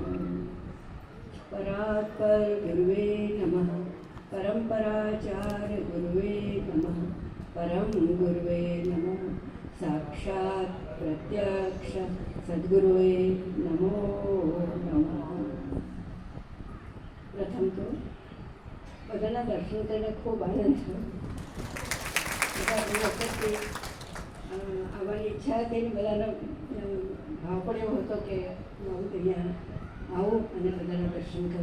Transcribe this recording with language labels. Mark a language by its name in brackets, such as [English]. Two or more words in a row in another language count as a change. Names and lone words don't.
[Sanskrit] परात्पर गुरुवे नमः. परम्पराचार्य गुरुवे नमः. परम गुरुवे नमः. साक्षात् प्रत्यक्ष सद्गुरुवे नमो नमः. [Gujarati] પ્રથમ તો બધાના દર્શન કરીને ખૂબ આનંદ થયો. બધા વખતથી આવવાની ઈચ્છા હતી ને બધાનો ભાવ પણ એવો હતો કે હું અહીંયા આવું અને બધાના દર્શન કરું.